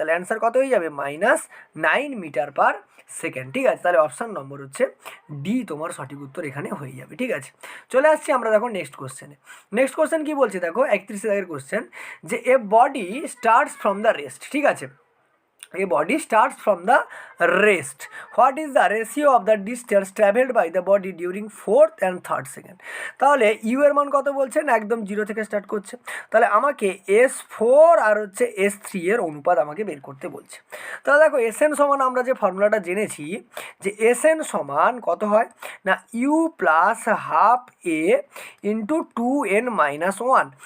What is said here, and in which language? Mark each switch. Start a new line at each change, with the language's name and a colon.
Bangla: তাহলে অ্যান্সার কত হয়ে যাবে, -9 মিটার পার সেকেন্ড, ঠিক আছে। তাহলে অপশান নম্বর হচ্ছে ডি তোমার সঠিক উত্তর এখানে হয়ে যাবে, ঠিক আছে। চলে আসছি আমরা দেখো নেক্সট কোশ্চেন কি বলছে, দেখো 31 এর কোশ্চেন যে
English: a body starts from the rest,
Bangla: ঠিক আছে।
English: A body starts from the rest. What is the ratio of the distance traveled by the body during 4th and 3rd second?
Bangla: তাহলে ইউ এর মান কত বলছেন, একদম 0 থেকে স্টার্ট করছে, তাহলে আমাকে S4 আর হচ্ছে S3 এর অনুপাত আমাকে বের করতে বলছে। তাহলে দেখো SN সমান আমরা যে ফর্মুলাটা জেনেছি যে SN সমান কত হয় না, you plus half A into 2n minus 1।